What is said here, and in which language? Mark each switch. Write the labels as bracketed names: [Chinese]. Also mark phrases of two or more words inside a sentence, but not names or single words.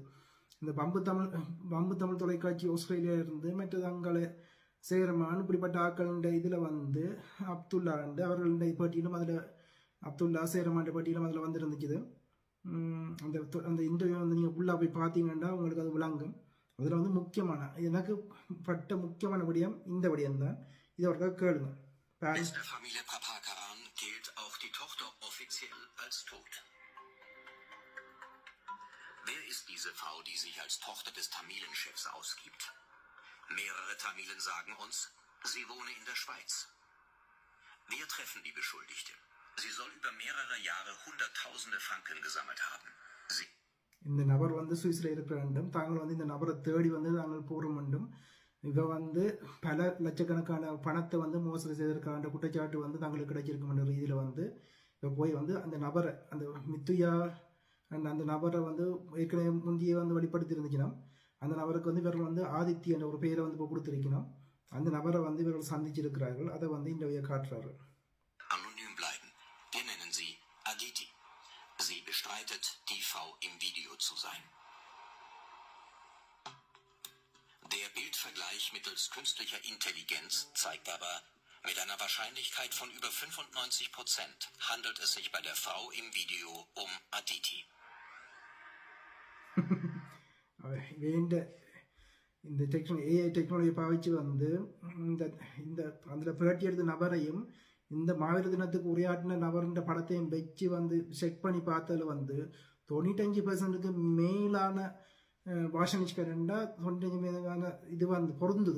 [Tamil] இந்த பம்பு தமிழ் தொலைக்காட்சி ஆஸ்திரேலியா இருந்து மற்றது அங்கே சேரமான் இப்படிப்பட்ட ஆக்கள் இதில் அப்துல்லா அவர்களுடைய பேட்டியிலும் அதில் அப்துல்லா சேரமான் பேட்டியிலும் அதில் இருந்துச்சு. அந்த இன்டர்வியூ நீங்கள் உள்ளே போய் பார்த்தீங்கன்னா உங்களுக்கு அது விளங்கும். அதில் முக்கியமான எனக்கு பட்ட முக்கியமான விடயம் இந்த விடயம் தான். இதை ஒரு கேளுங்க. [German] Familie Papakaran gilt auch die Tochter offiziell als tot. Wer ist diese Frau, die sich als Tochter des Tamilenchefs ausgibt? Mehrere Tamilen sagen uns, sie wohne in der Schweiz. Wir treffen die Beschuldigte. Sie soll über mehrere Jahre Hunderttausende Franken gesammelt haben. [Tamil] இந்த நபர் சுவிஸில் இருக்க வேண்டும். தாங்கள் இந்த நபரை தேடி தாங்கள் போற வேண்டும். இவ பல லட்சக்கணக்கான பணத்தை மோசடி செய்திருக்கான்ற குற்றச்சாட்டு தாங்களுக்கு கிடைச்சிருக்கும் என்ற ரீதியில் இப்போ போய் அந்த நபரை, அந்த மித்துயா அந்த நபரை ஏற்கனவே முந்தியே வெளிப்படுத்தி இருந்துச்சுன்னா, அந்த நபருக்கு இவர்கள் ஆதித்ய என்ற ஒரு பெயரை இப்போ கொடுத்திருக்கணும். அந்த நபரை இவர்கள் சந்திச்சிருக்கிறார்கள். அதை இந்த காட்டுறாரு. [German] Sie bestreitet, die Frau im Video zu sein. Der Bildvergleich mittels künstlicher Intelligenz zeigt aber, mit einer Wahrscheinlichkeit von über 95% handelt es sich bei der Frau im Video um Aditi. [Tamil] இந்த [English] AI technology [Tamil] பாவிச்சு இந்த அதில் பேட்டி எடுத்த நபரையும் இந்த மாவீர தினத்துக்கு உரையாற்றின நபர்ன்ற படத்தையும் வச்சு செக் பண்ணி பார்த்ததில் 95% மேலான வாஷனிஷ்கரண்டா 95% இது பொருந்துது.